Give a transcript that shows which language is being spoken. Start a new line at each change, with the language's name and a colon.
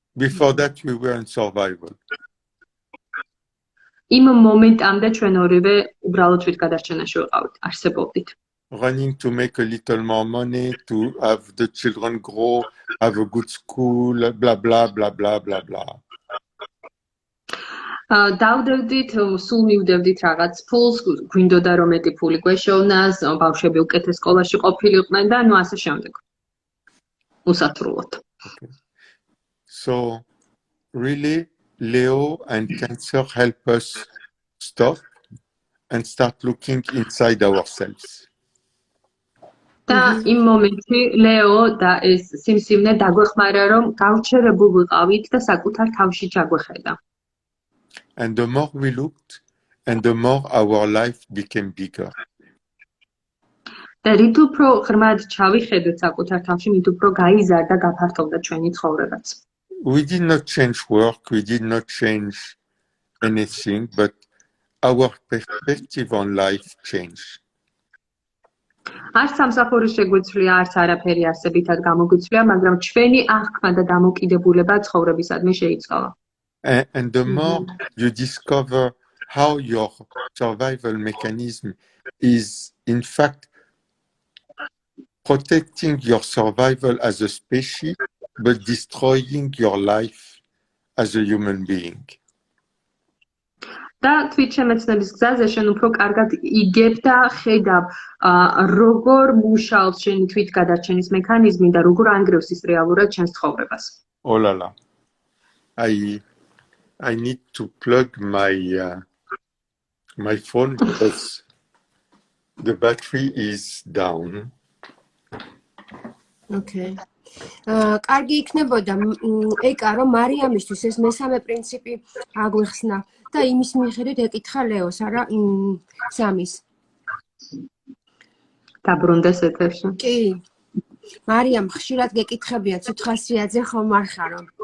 English: Before that, we were in survival.
Georgian: იმ მომენტამდე ჩვენ ორივე უბრალოდ თვითგადარჩენაში ვიყავით, არსებობდით.
English: Running to make a little more money, to have the children grow, have a good school, blah, blah, blah, blah, blah, blah.
Georgian: დავდევდით, სულ მივდევდით რაღაც ფულს, გვინდოდა რომ მეტი ფული გვეშოვნას, ბავშვები უკეთეს სკოლაში ყოფილიყვნენ და ნუ ასე შემდეგ. უსათრულად.
English: Okay. So, really, Leo and Cancer help us stop and start looking inside ourselves.
Georgian: და იმ მომენტში ლეო და ეს სიმსივნე დაგვეხმარა, რომ გავჩერებულ ვიყავით და საკუთარ თავში ჩაგვეხედა.
English: And the more we looked, and the more our life became bigger.
Georgian: და რით უფრო ღრმად ჩავიხედეთ საკუთარ თავში, მით უფრო გაიზარდა, გაფართოვდა ჩვენი ცხოვრებაც.
English: We did not change work, we did not change anything, but our perspective on life changed.
Georgian: არც სამსახური შეგვიცვლია, არც არაფერი არსებითად გამოგვიცვლია, მაგრამ ჩვენი აღქმა და დამოკიდებულება ცხოვრებისადმი შეიცვალა.
English: And the more you discover how your survival mechanism is, in fact, protecting your survival as a species, but destroying your life as a human being.
Georgian: და თვითშემეცნების გზაზე შენ უფრო კარგად იგებ და ხედავ, როგორ მუშაობს შენი თვითგადარჩენის მექანიზმი და როგორ ანგრევს ის რეალურად ჩვენს ცხოვრებას. Oh la la.
English: I need to plug my phone because the battery is down. Okay.
Georgian: კარგი იქნებოდა ეკა რომ მარიამისთვის ეს მესამე პრინციპი აგვიხსნა და იმის მიხედვით ეკითხა ლეოს, არა სამის. დაბრუნდეს ეთერში. კი. მარიამ, ხშირად გეკითხებია ცუთხასრიაძე ხომ არ ხარო?